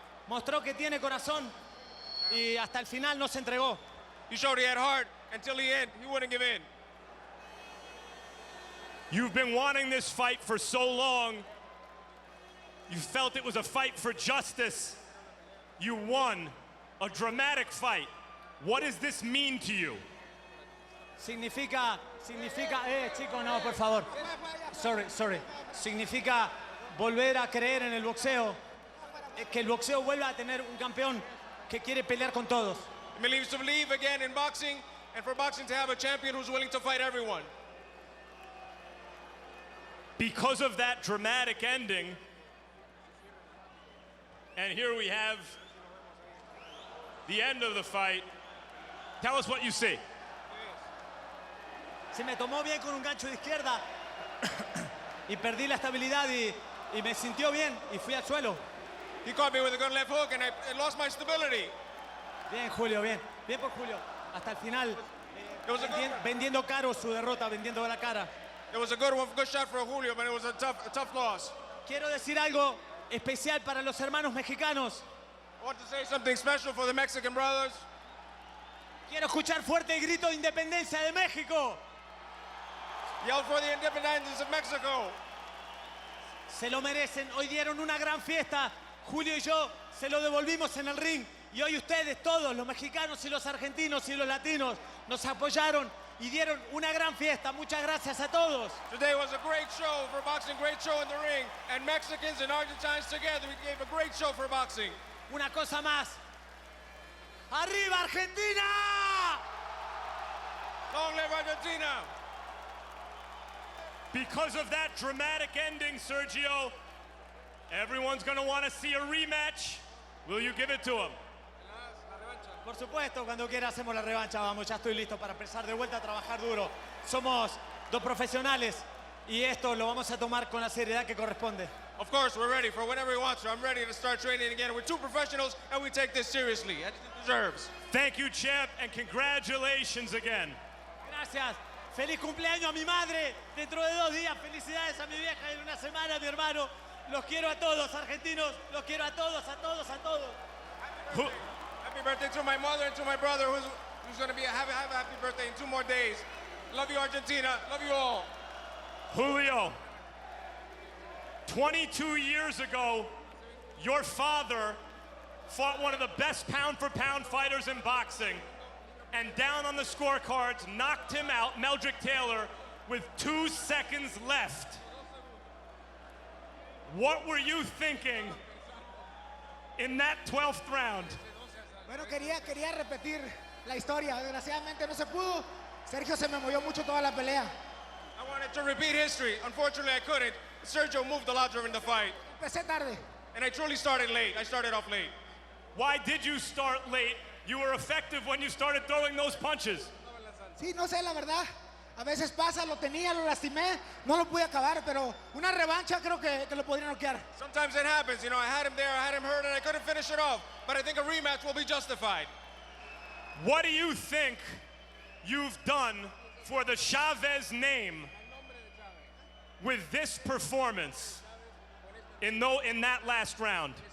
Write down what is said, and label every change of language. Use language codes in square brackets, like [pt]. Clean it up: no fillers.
[es] Mostró que tiene corazón y hasta el final no se entregó. [en] He showed he had heart until the end. He wouldn't give in. You've been wanting this fight for so long. You felt it was a fight for justice. You won a dramatic fight. What does this mean to you? [es] Significa, chicos, no, por favor. Sorry. Significa volver a creer en el boxeo, que el boxeo vuelva a tener un campeón que quiere pelear con todos. [en] It means to believe again in boxing, and for boxing to have a champion who's willing to fight everyone. Because of that dramatic ending, and here we have the end of the fight. Tell us what you see. [es] se me tomó bien con un gancho de izquierda y perdí la estabilidad y me sintió bien y fui al suelo. [en] He caught me with a good left hook and I lost my stability. [es] Bien, Julio, bien. Bien por Julio. Hasta el final, vendiendo caro su derrota, vendiendo la cara. [en] It was a good shot for Julio, but it was a tough loss. [es] Quiero decir algo especial para los hermanos mexicanos. [en] I want to say something special for the Mexican brothers. [es] Quiero escuchar fuerte el grito de independencia de México. [en] Yell for the independence of Mexico. [es] Se lo merecen. Hoy dieron una gran fiesta. Julio y yo se lo devolvimos en el ring. Y hoy ustedes, todos, los mexicanos y los argentinos y los latinos, nos apoyaron y dieron una gran fiesta. Muchas gracias a todos. [en] Today was a great show for boxing, great show in the ring. And Mexicans and Argentines together, we gave a great show for boxing. [es] Una cosa más. ¡Arriba, Argentina! [en] Long live Argentina! Because of that dramatic ending, Sergio, everyone's going to want to see a rematch. Will you give it to him? [es] Por supuesto, cuando quiera hacemos la revancha, vamos, ya estoy listo para empezar de vuelta a trabajar duro. Somos dos profesionales y esto lo vamos a tomar con la seriedad que corresponde. [en] Of course, we're ready for whenever he wants to. I'm ready to start training again. We're two professionals and we take this seriously, as it deserves. Thank you, champ, and congratulations again. [es] Gracias. Feliz cumpleaños a mi madre dentro de 2 días. Felicidades a mi vieja en una semana, mi hermano. Los quiero a todos, argentinos. Los quiero a todos, a todos, a todos. [en] Happy birthday to my mother and to my brother who's going to have a happy birthday in 2 more days. Love you, Argentina. Love you all. Julio, 22 years ago, your father fought one of the best pound-for-pound fighters in boxing, and down on the scorecards, knocked him out, Meldrick Taylor, with 2 seconds left. What were you thinking in that 12th round? [es] Bueno, quería repetir la historia. Desgraciadamente no se pudo. Sergio se me movió mucho toda la pelea. [en] I wanted to repeat history. Unfortunately, I couldn't. Sergio moved a lot during the fight. Empecé tarde. And I truly started late. I started off late. Why did you start late? You were effective when you started throwing those punches. [es] Sí, no sé, la verdad. A veces pasa, lo tenía, lo lastimé, no lo pude acabar, pero una revancha creo que lo podría noquear. [en] Sometimes it happens, you know, I had him there, I had him hurt, and I couldn't finish it off. But I think a rematch will be justified. What do you think you've done for the Chavez name with this performance in that last round?